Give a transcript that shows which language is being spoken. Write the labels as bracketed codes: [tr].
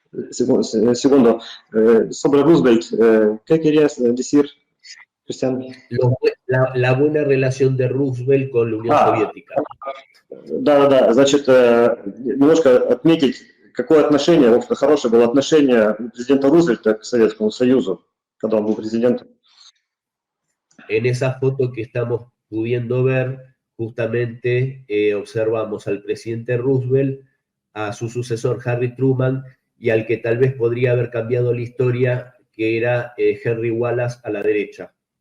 [es] Segundo, sobre Roosevelt, ¿qué querías decir, Cristian? La buena relación de Roosevelt con la Unión Soviética. [ru] Да, значит, немножко отметить, какое отношение, в общем-то, хорошее было отношение президента Рузвельта к Советскому Союзу, когда он был президентом. [es] En esa foto que estamos pudiendo ver, justamente observamos al presidente Roosevelt, a su sucesor Harry Truman, y al que tal vez podría haber cambiado la historia, que era Henry Wallace a la derecha.